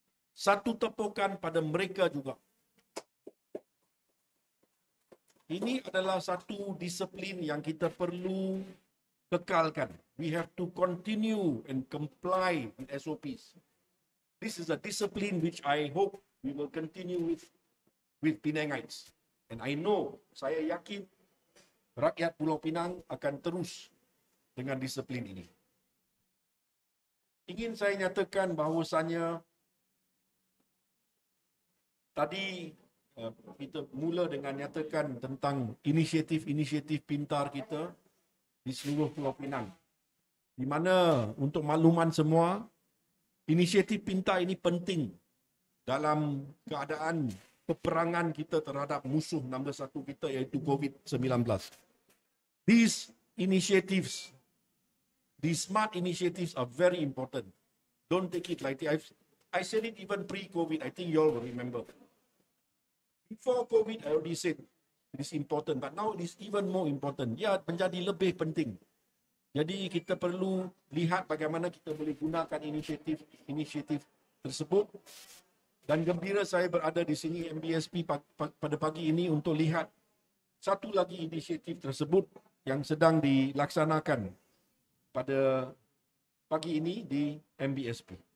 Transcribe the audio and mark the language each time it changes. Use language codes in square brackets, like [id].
[ms] Satu tepukan pada mereka juga. Ini adalah satu disiplin yang kita perlu kekalkan. [en] We have to continue and comply with SOPs. This is a discipline which I hope we will continue with Penangites. And I know, [ms] saya yakin rakyat Pulau Pinang akan terus dengan disiplin ini. Ingin saya nyatakan bahawasanya tadi kita mula dengan nyatakan tentang inisiatif-inisiatif pintar kita di seluruh Pulau Pinang. Di mana untuk makluman semua, inisiatif pintar ini penting dalam keadaan peperangan kita terhadap musuh nombor satu kita iaitu COVID-19. [en] These initiatives, these smart initiatives are very important. Don't take it lightly. I said it even pre-COVID. I think you all will remember. Before COVID, I already said it is important. But now it is even more important. [ms] Ya, menjadi lebih penting. Jadi kita perlu lihat bagaimana kita boleh gunakan inisiatif tersebut. Dan gembira saya berada di sini MBSP pada pagi ini untuk lihat satu lagi inisiatif tersebut yang sedang dilaksanakan pada pagi ini di MBSP.